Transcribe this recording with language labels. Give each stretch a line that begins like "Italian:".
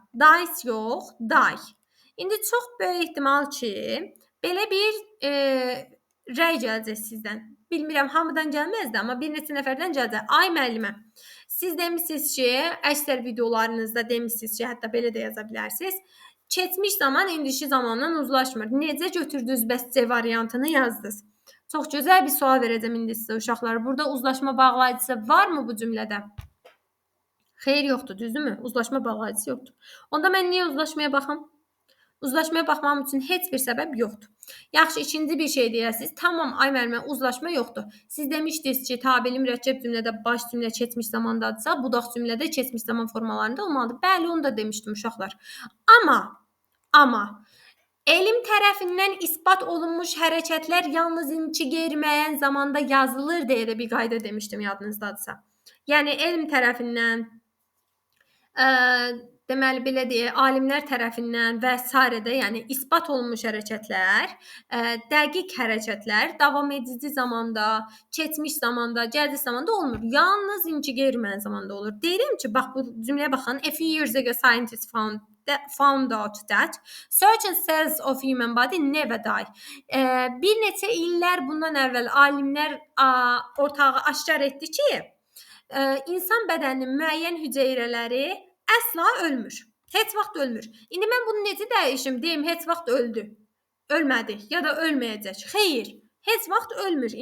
Azerbaijani: Dies yox, die. İndi çox böyük ehtimal ki, belə bir rəy gələcək sizdən. Bilmirəm, hamıdan gəlməzdi, amma bir neçə nəfərdən gələcək. Ay müəllimə, siz demişsiniz ki, əksər videolarınızda demişsiniz ki, hətta belə də yaza bilərsiniz. Keçmiş zaman indiki zamandan uzlaşmır. Necə götürdünüz bəs C variantını yazdınız? Çox gözəl bir sual verəcəm indi sizə uşaqlar. Burada uzlaşma bağlayıcısı varmı bu cümlədə? Xeyr yoxdur, düzdürmü? Uzlaşma bağlayıcısı yoxdur. Onda mən niyə uzlaşmaya baxam? Uzlaşmaya baxmam üçün heç bir səbəb yoxdur. Yaxşı, ikinci bir şey deyəsiniz. Tamam, ay müəllimə, uzlaşma yoxdur. Siz demişdiniz ki, tabeli mürəkkəb cümlədə baş cümlə keçmiş zamandadırsa, budaq cümlədə keçmiş zaman formalarında olmalıdır. Bəli, onu da demişdim uşaqlar. Amma elm tərəfindən isbat olunmuş hərəkətlər yalnız inci qeyri-müəyyən zamanda yazılır deyə də bir qayda demişdim yadınızdadırsa. Yəni elm tərəfindən deməli belə deyək, alimlər tərəfindən və s. də, yəni isbat olunmuş hərəkətlər, dəqiq hərəkətlər davam edici zamanda, keçmiş zamanda, gələcək zamanda olmur. Yalnız inci qeyri-müəyyən zamanda olur. Deyirəm ki, bax bu cümləyə baxın.
English: A few years ago scientists found out that certain cells of human body never die.
Azerbaijani: Bir neçə illər bundan əvvəl alimlər ortağı aşkar etdi ki, insan bədəninin müəyyən hüceyrələri əsla ölmür. Heç vaxt ölmür. İndi mən bunu necə dəyişim? Deyim, heç vaxt öldü. Ölmədi ya da ölməyəcək. Xeyr. Heç vaxt ölmür.